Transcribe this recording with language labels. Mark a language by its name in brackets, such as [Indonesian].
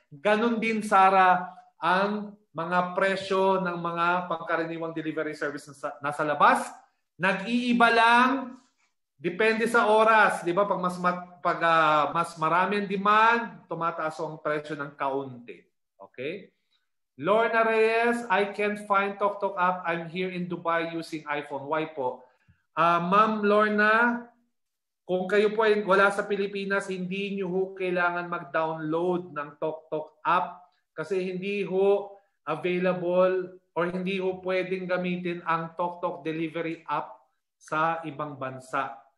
[Filipino] Ganun din, Sarah, ang mga presyo ng mga pangkaraniwang delivery service nasa labas. Nag-iiba lang, depende sa oras. Di ba? Pag mas marami ang demand, tumataas ang presyo ng kaunti. Okay? [English] Lorna Reyes, I can't find TokTok app. I'm here in Dubai using iPhone. Why po? [Filipino] Ma'am Lorna, kung kayo po ay wala sa Pilipinas, hindi nyo ho kailangan mag-download ng TokTok app kasi hindi ho available or hindi ho pwedeng gamitin ang TokTok delivery app sa ibang bansa.